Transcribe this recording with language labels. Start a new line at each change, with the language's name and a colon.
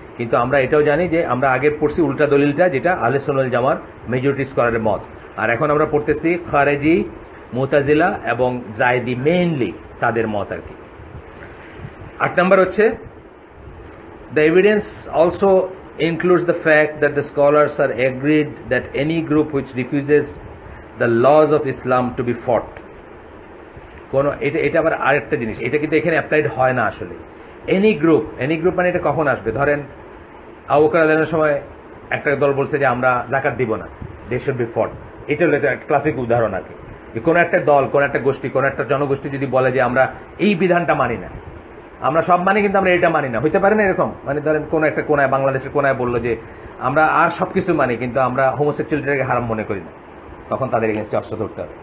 Bangla: কিন্তু আমরা এটাও জানি যে আমরা আগের পড়ছি উল্টা দলিলটা, যেটা আহলে সুন্নাত ওয়াল জামার মেজরিটি স্কলারের মত, আর এখন আমরা পড়তেছি খারেজি, মুতাজিলা এবং জায়দি, মেইনলি তাদের মত আর কি। 8 নম্বর হচ্ছে
English: the evidence also includes the fact that the scholars are agreed that any group which refuses the laws of Islam to be fought,
Bangla: এটা আবার আরেকটা জিনিস, এটা কিন্তু এখানে অ্যাপ্লাইড হয় না আসলে। এনি গ্রুপ মানে এটা কখন আসবে? ধরেন আবু বকর রাদিয়াল্লাহু আনহুর সময় একটা দল বলছে যে আমরা যাকাত দিব না,
English: They should be fought.
Bangla: এটা হলো একটা ক্লাসিক উদাহরণ আর কি। কোনো একটা দল, কোনো একটা গোষ্ঠী, কোনো একটা জনগোষ্ঠী যদি বলে যে আমরা এই বিধানটা মানি না, আমরা সব মানি কিন্তু আমরা এটা মানি না, হইতে পারে না এরকম? মানে ধরেন কোন একটা কোনায়, বাংলাদেশের কোনায় বললো যে আমরা আর সবকিছু মানি কিন্তু আমরা হোমোসেক্সুয়ালিটিকে হারাম মনে করি না, তখন তাদের এগেনস্টে অস্ত্র ধরতে হবে।